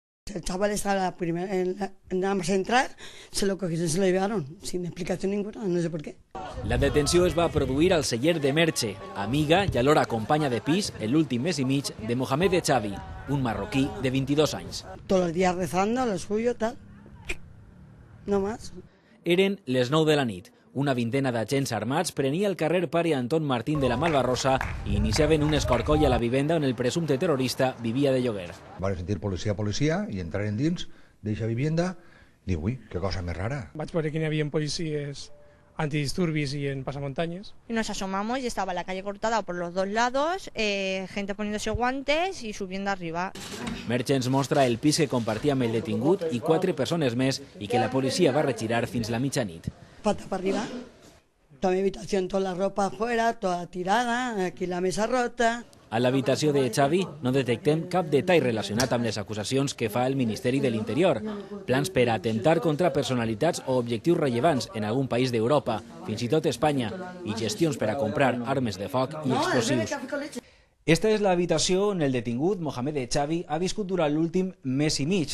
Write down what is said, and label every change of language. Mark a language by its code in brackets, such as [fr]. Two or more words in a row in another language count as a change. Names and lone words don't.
[es] El chaval estaba nada más entrar, se lo cogieron, se lo llevaron, sin explicación ninguna, no sé por qué. [ca] La detenció es va produir al celler de Merche, amiga y alhora companya de pis, l'últim mes i mig, de Mohamed Xavi, un marroquí de 22 anys. [es] Todos los días rezando, lo suyo, tal. No más. [ca] Eren les 9 de la nit. Una vintena d'agents armats prenia el carrer Pare Anton Martín de la Malvarrosa i iniciaven un escorcoll a la vivenda on el presumpte terrorista vivia de lloguer. Van sentir policia i entraren dins d'eixa vivienda i dic, ui, que cosa més rara. Vaig veure que hi havia policies antidisturbis [es] y en pasamontañas. Y nos asomamos y estaba la calle cortada por los dos lados, gente poniéndose guantes y subiendo arriba. [ca] Merche ens mostra el pis que compartia amb el detingut i 4 persones més i que la policia va retirar fins la mitjanit. [es] Pata para arriba, toda mi habitación, toda la ropa afuera, toda tirada, aquí la mesa rota. [ca] A l'habitació de Xavi no detectem cap detall relacionat amb les acusacions que fa el Ministeri de l'Interior. Plans per atemptar contra personalitats o objectius rellevants en algun país d'Europa, fins i tot Espanya, i gestions per a comprar armes de foc i explosius. Esta és l'habitació on el detingut Mohamed Xavi ha viscut durant l'últim mes i mig.